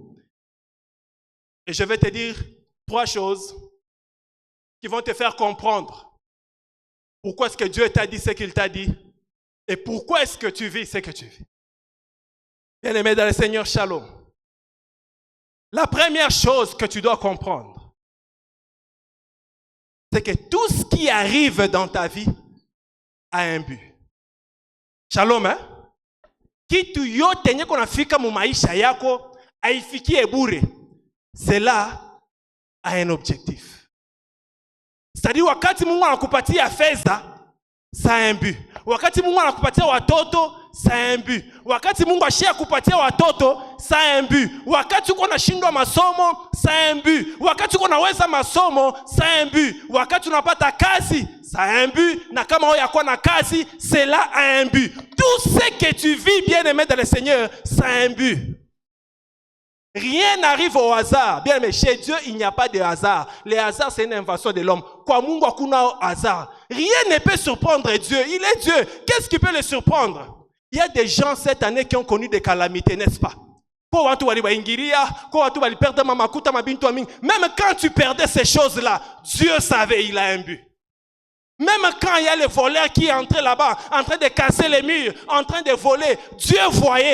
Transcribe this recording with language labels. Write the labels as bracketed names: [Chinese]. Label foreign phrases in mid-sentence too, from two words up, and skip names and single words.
[French] Et je vais te dire 3 choses qui vont te faire comprendre pourquoi est-ce que Dieu t'a dit ce qu'il t'a dit et pourquoi est-ce que tu vis ce que tu vis. Bien-aimés dans le Seigneur, shalom. La première chose que tu dois comprendre, c'est que tout ce qui arrive dans ta vie a un but. Shalom, hein? [Swahili] Kitu yote yenye kunafika mu maisha yako haifikie bure. [French] Cela a un objectif. [Swahili] C'est-à-dire wakati Mungu anakupatia fedha, [French] ça a un but. [Swahili] Wakati Mungu anakupatia watoto, [French] ça a un but. [Swahili] Wakati Mungu ashia kupatia watoto, [French] ça a un but. [Swahili] Wakati uko nashindwa masomo, [French] ça a un but. [Swahili] Wakati uko naweza masomo, [French] ça a un but. [Swahili] Wakati unapata kazi, [French] ça a un but. [Swahili] Na kama wewe yako na kazi, [French] cela a un but. Tout ce que tu vis, bien-aimé dans le Seigneur, ça a un but. Rien n'arrive au hasard. Bien, mais chez Dieu, il n'y a pas de hasard. Le hasard, c'est une invention de l'homme. [Swahili] Kwa Mungu hakuna hasard. [French] Rien ne peut surprendre Dieu. Il est Dieu. Qu'est-ce qui peut le surprendre? Il y a des gens cette année qui ont connu des calamités, n'est-ce pas? Même quand tu perdais ces choses-là, Dieu savait, il a un but. Même quand il y a le voleur qui est entré là-bas, en train de casser les murs, en train de voler, Dieu voyait.